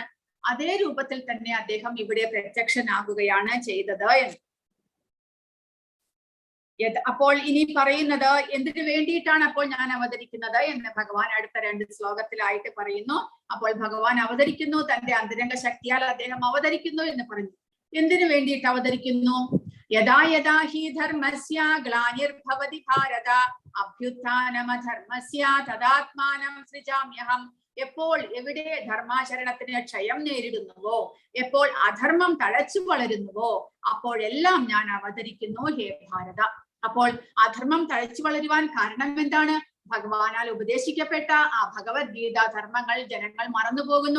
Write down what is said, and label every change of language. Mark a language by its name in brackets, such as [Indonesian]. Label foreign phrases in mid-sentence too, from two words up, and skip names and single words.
[Malayalam] അതേ രൂപത്തിൽ തന്നെ അദ്ദേഹം ഇവിടെ പ്രത്യക്ഷനാകുകയാണ് ചെയ്തത് എന്ന്. അപ്പോൾ ഇനി പറയുന്നത് എന്തിനു വേണ്ടിയിട്ടാണ് അപ്പോൾ ഞാൻ അവതരിക്കുന്നത് എന്ന് ഭഗവാൻ അടുത്ത 2 ശ്ലോകത്തിലായിട്ട് പറയുന്നു. അപ്പോൾ ഭഗവാൻ അവതരിക്കുന്നു, തന്റെ അന്തരംഗ ശക്തിയാൽ അദ്ദേഹം അവതരിക്കുന്നു എന്ന് പറഞ്ഞു. എന്തിനു വേണ്ടിയിട്ട് അവതരിക്കുന്നു? [Sanskrit] യഥാ യഥാ ഹി ധർമ്മസ്യ ഗ്ലാനിർഭവതി ഭാരത അഭ്യുത്ഥാനമധർമ്മസ്യ തദാത്മാനം സൃജാമ്യഹം. [Malayalam] എപ്പോൾ എവിടെ ധർമാചരണത്തിന് ക്ഷയം നേരിടുന്നുവോ, എപ്പോൾ അധർമ്മം തഴച്ചു വളരുന്നുവോ, അപ്പോഴെല്ലാം ഞാൻ അവതരിക്കുന്നു ഹേ ഭാരത. അപ്പോൾ അധർമ്മം തഴച്ചു വളരുവാൻ കാരണം എന്താണ്? ഭഗവാനാൽ ഉപദേശിക്കപ്പെട്ട ആ ഭഗവത്ഗീത ധർമ്മങ്ങൾ ജനങ്ങൾ മറന്നുപോകുന്നു.